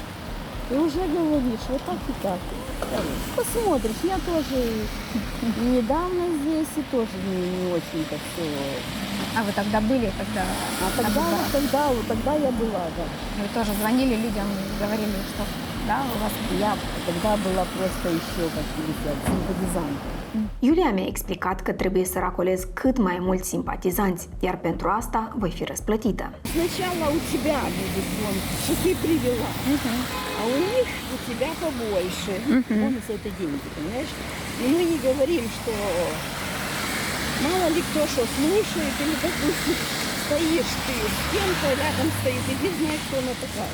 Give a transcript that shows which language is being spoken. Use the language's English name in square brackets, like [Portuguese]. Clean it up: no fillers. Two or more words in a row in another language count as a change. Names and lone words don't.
[Russian] И уже говоришь, вот так и так. Посмотришь, я тоже недавно здесь и тоже не очень-то все. А вы тогда были, когда... Тогда я была, да. Вы тоже звонили людям, говорили, что да, у вас... Я тогда была просто еще, как говорят, симпатизант. [Romanian] Iulia mi-a explicat că trebuie să racolez cât mai mulți simpatizanți, iar pentru asta voi fi răsplătită. [Russian] Сначала у тебя будет бонус, что ты привела, а у них у тебя побольше. Бонус — это деньги, понимаешь? И мы не говорим, что мало ли кто что слушает, или, допустим, стоишь ты с кем-то, рядом стоит, и ты знаешь, кто она такая.